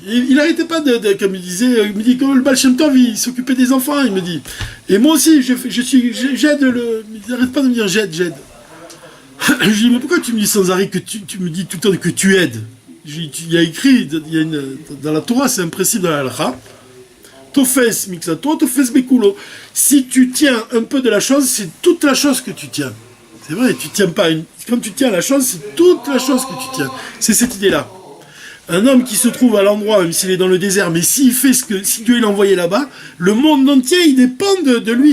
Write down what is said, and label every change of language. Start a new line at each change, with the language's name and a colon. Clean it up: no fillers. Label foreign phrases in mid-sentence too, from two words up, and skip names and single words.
French: Et il n'arrêtait pas comme il me dit, comme le Baal Shem Tov, il s'occupait des enfants, il me dit. Et moi aussi, j'aide il n'arrête pas de me dire, j'aide. Je lui dis, mais pourquoi tu me dis sans arrêt que tu me dis tout le temps que tu aides? Il y a écrit, dans la Torah, c'est un principe dans la halakha,
Hebrew: תופס מקצתו, תופס בכולו.
French: Si tu tiens un peu de la chose, c'est toute la chose que tu tiens. C'est vrai, tu tiens pas quand tu tiens la chose, c'est toute la chose que tu tiens. C'est cette idée-là. Un homme qui se trouve à l'endroit, même s'il est dans le désert, mais s'il fait si Dieu l'a envoyé là-bas, le monde entier, il dépend de lui.